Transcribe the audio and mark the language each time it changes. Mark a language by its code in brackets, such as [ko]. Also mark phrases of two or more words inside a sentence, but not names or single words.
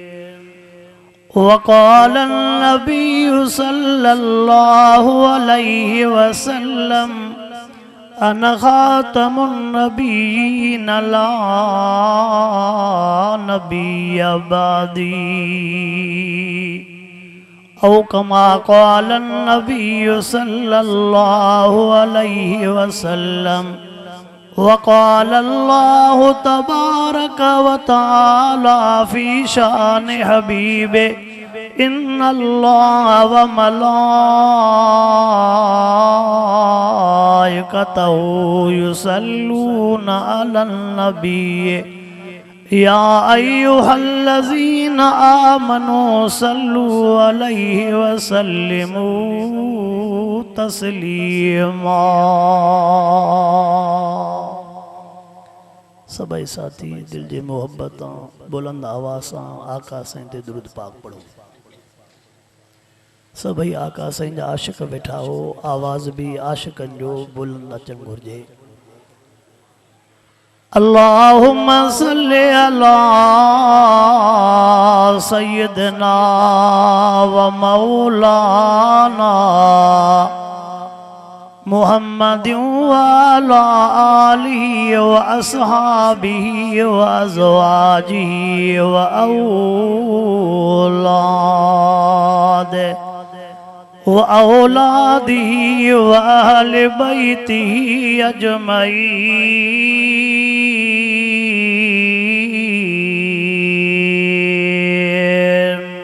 [ar] وقال النبي صلى الله عليه وسلم أنا خاتم النبيين لا نبي بعدي. أو كما قال النبي صلى الله عليه وسلم. وقال الله تبارك وتعالى في شأن حبيبه إن الله وملائكته يصلون على النبي يا أيها الذين آمنوا صلوا عليه وسلموا تسليما. [sd] सभई साथी दिल जी मोहब्बत बुलंद आवाज़ सां आका साईं ते दुरूद पाक पढ़ो। सभई आका साईं जा आशिक़ वेठा हो, आवाज़ भी आशिक़नि जो बुलंद अचणु घुरिजे। [ar] اللهم صل على سيدنا ومولانا محمد وعلى آله وأصحابه وأزواجه وأولاده وأهل بيته أجمعين.